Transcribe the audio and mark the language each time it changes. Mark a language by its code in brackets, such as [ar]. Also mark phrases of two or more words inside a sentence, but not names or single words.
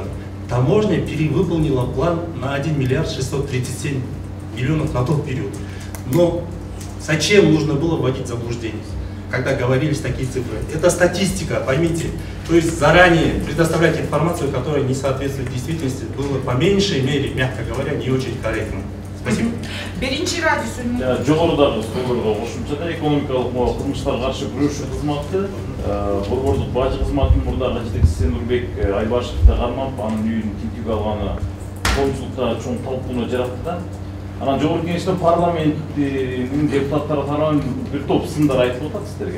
[ru] Таможня перевыполнила план на 1 миллиард 637 миллионов на тот период. Но зачем нужно было вводить заблуждение, когда говорились такие цифры? Это статистика, поймите. То есть заранее предоставлять информацию, которая не соответствует действительности, было по меньшей мере, мягко говоря, не очень корректно. Спасибо. [ky] Биринчи радио Жогорудагы соолорго кошумчада экономикалык кылмыштарга каршы күрөшүү кызматы борбордук бажы кызматынын мурдагы жетекчиси Нурбек Айбашевди кармап, анын үйүн тинтүүгө алганы коомчулукта чоң талкууну жаратты да. Анан жогорку кеңеште парламенттин депутаттары тарабынан бир топ сындар айтылып атат сиздерге.